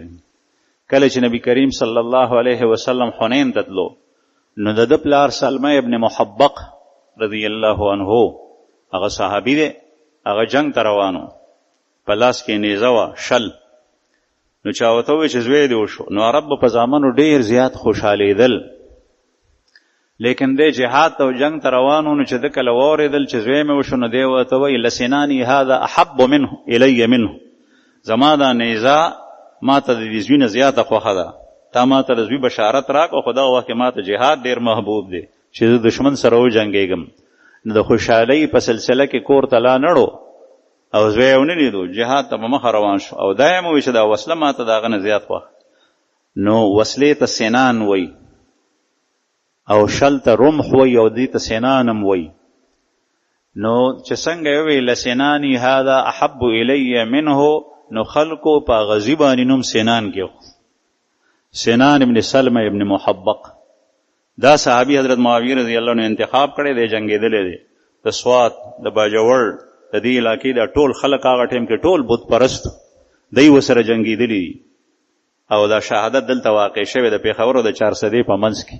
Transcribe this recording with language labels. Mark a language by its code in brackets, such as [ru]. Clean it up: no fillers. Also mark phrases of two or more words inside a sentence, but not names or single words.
[ps] کله چې نبی کریم [ar] صلی الله علیه وسلم [ps] حنین ته تلو نو د پلار سلمہ ابن محبق [ar] رضی الله عنه [ps] هغه صحابی دی، هغه جنگ ته روانو، په لاس کې نیزه وه شل. نو چا ورته وویل چې زوی دې وشو. نو عرب په زامنو ډېر زیات خوشحالېدل، لیکن دی جهاد ته او جنگ ته روانو. نو چې ده کله واورېدل چې زوی مې وشو نو دی ورته وایي [ar] لسناني هذا احب منه الی منه، [ps] زما دا نیزه ما ته د دې زوی نه زیاته خوښه ده. تا ما ته د زوی بشارت راکړه، خو دغه وخت کې ما ته جهاد ډېر محبوب دی چې زه دشمن سره وجنګېږم. نو د خوشحالۍ په سلسله کې کور ته لا نړو او زوی یې ونه لیدو، جهاد ته په مخه روان شو. او دا یې مو وایي چې دا وسله ما ته د هغه نه زیات خوښه. نو وسلې ته سنان وی او شل ته رمح وی او دې ته سنانم وی. نو چې څنګه وی [ar] لسنانی هذا احب الی منه، [ps] نو خلقو په غضبانی نوم سنان کې سنان ابن سلمہ ابن محبق. دا صحابی حضرت معاویه [ar] رضی الله عنه [ps] انتخاب کړی دی، جنگیدلی دی د سوات د باجوړ د دې علاقې د ټول خلک هغه ټیم کې ټول بت پرست دی وسره جنگیدلی دي او دا شهادت دلته واقع شوی د پیښور او د 400 په منځ کې.